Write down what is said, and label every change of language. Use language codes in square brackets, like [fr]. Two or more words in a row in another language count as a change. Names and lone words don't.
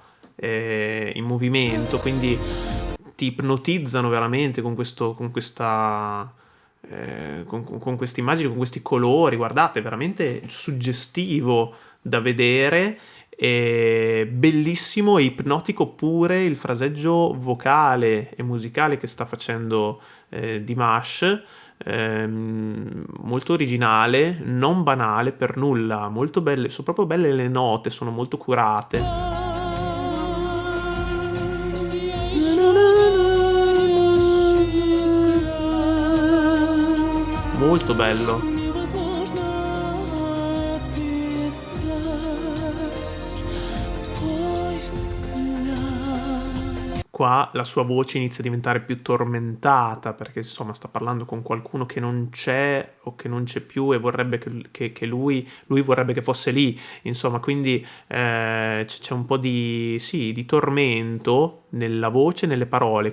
[it] In movimento, quindi ti ipnotizzano veramente con questa con queste immagini, con questi colori, guardate, è veramente suggestivo da vedere, e bellissimo e ipnotico pure il fraseggio vocale e musicale che sta facendo Dimash, molto originale, non banale per nulla, molto belle, sono proprio belle le note, sono molto curate. [ru] Я ищу горящий взгляд. [it] Molto bello. [ru] Невозможно описать твой взгляд. [it] Qua la sua voce inizia a diventare più tormentata perché insomma sta parlando con qualcuno che non c'è o che non c'è più e vorrebbe che lui vorrebbe che fosse lì, insomma, quindi c'è un po' di tormento nella voce e nelle parole.